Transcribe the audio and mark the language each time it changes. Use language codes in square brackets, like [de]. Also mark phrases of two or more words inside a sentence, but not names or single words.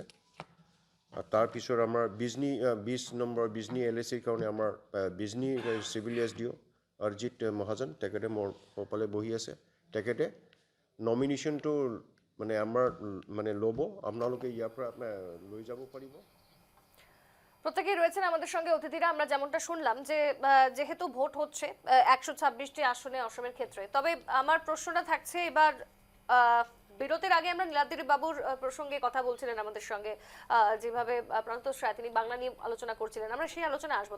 [as] তাৰপিছত আমাৰ বিজনী 20 নম্বৰ বিজনী LSCৰ কাৰণে আমাৰ বিজনী চিভিল SDO অৰিজিত মহাজন, তেখেতে মোৰ সোঁফালে বহি আছে। তেখেতে নমিনেশ্যনটো মানে আমাৰ মানে ল'ব, আপোনালোকে ইয়াৰ পৰা লৈ যাব পাৰিব। [bn] প্রত্যেকেই রয়েছেন আমাদের সঙ্গে অতিথিরা। আমরা যেমনটা শুনলাম যে যেহেতু ভোট হচ্ছে 126টি আসনে অসমের ক্ষেত্রে, তবে আমার প্রশ্নটা থাকছে এবার বিরতির আগে আমরা নীলাদ্রি বাবুর প্রসঙ্গে কথা বলছিলেন আমাদের সঙ্গে, যেভাবে প্রান্তোষ রায় তিনি বাংলা নিয়ে আলোচনা করছিলেন, আমরা সেই আলোচনায় আসবো।